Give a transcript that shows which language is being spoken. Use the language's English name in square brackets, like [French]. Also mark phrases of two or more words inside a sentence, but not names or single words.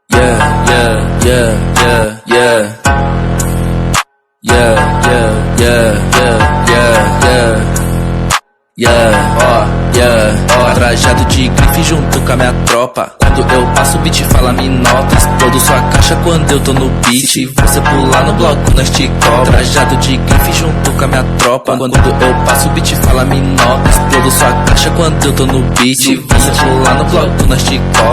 [English] Yeah, yeah, yeah, yeah, yeah. Yeah, yeah, yeah, yeah, yeah, yeah. Yeah, ó, yeah, [Portuguese] ó. Trajado de grife junto com a minha tropa. Quando eu passo o beat fala me nota. Explodo sua caixa quando eu tô no beat. Se você pular no bloco nós te cobra. Trajado de grife junto com a minha tropa. Quando eu passo o beat fala me nota. Explodo sua caixa quando eu tô no beat. Se você pular no bloco nós te cobra.